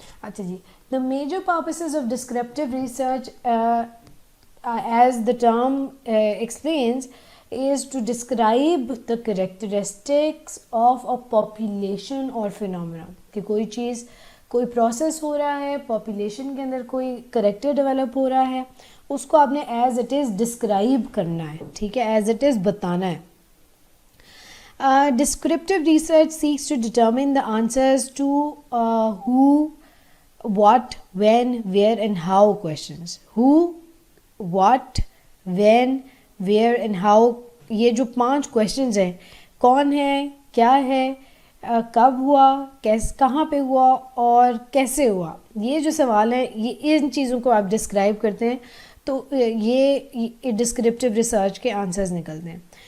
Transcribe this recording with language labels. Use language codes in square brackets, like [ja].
[en] अच्छा जी, the major purposes of descriptive research as the term explains is to describe the characteristics of a population or phenomena. [hi] कि कोई चीज़, कोई process हो रहा है, पॉपुलेशन के अंदर कोई करेक्टर डेवलप हो रहा है, उसको आपने [en] as it is [hi] डिस्क्राइब करना है, ठीक है, एज इट इज़ बताना है. [en] Descriptive research seeks to determine the answers to who, what, when, where and how questions. Who, what, when, where and how, [hi] ये जो 5 क्वेश्चंस हैं, कौन है, क्या है, कब हुआ, कहाँ पे हुआ और कैसे हुआ, ये जो सवाल हैं, ये इन चीज़ों को आप डिस्क्राइब करते हैं तो ये डिस्क्रिप्टिव रिसर्च के आंसर्स निकलते हैं.